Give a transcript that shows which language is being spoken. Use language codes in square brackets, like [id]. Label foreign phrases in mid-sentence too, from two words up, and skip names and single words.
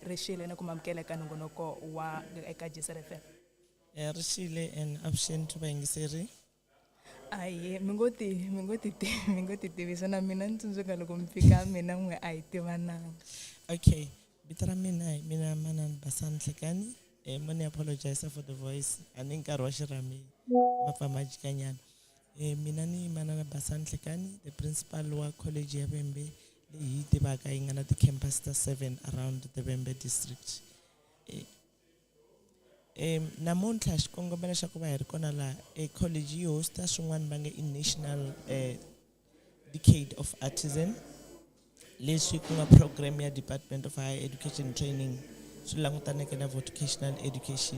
[ts] Rixile na ku mamukela eka nongonoko wa eka JSRFM. Rixile and avuxeni vayingiseri. Aye, mi ngo ti tivisa na mina ni tsundzuka loko mi fika mina n'we a hi tivananga. Okay, vito ra mina hi mina Manani Basani Nhlekani. [en] Mo ni apologize for the voice. [ts] A ni nkarhi wa xirhami ma famba jikanyana. Mina ni Manani Basani Nhlekani, [en] the principal [ts] wa college ya Vembe leyi hi tivaka yi nga na ti-campus ta 7 [en] around the Vembe district. [ts] Namuntlha xikongomelo xa ku va hi ri kona laha college yi hosta swin'wana va nge i National Decade of Artisan, leswi ku nga program ya Department of Higher Education Training swi langutaneke na [en] vocational education.